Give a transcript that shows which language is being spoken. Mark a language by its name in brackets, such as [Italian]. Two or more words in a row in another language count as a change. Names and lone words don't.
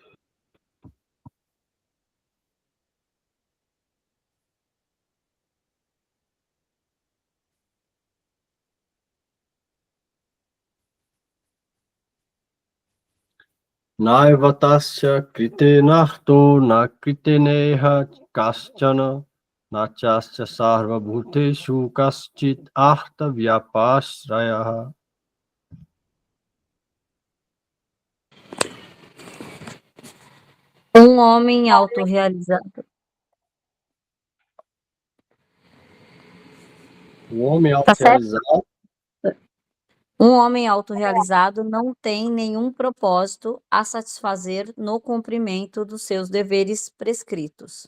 [Sanskrit] नैव तस्य कृतेनार्थो न कृतेनेह कश्चन नचास्य सर्व भूतेषु कश्चित् अर्थ व्यपाश्रयः. [Portuguese] Um homem autorrealizado. O homem Tá certo? autorrealizado, Um homem autorrealizado não tem nenhum propósito a satisfazer no cumprimento dos seus deveres prescritos.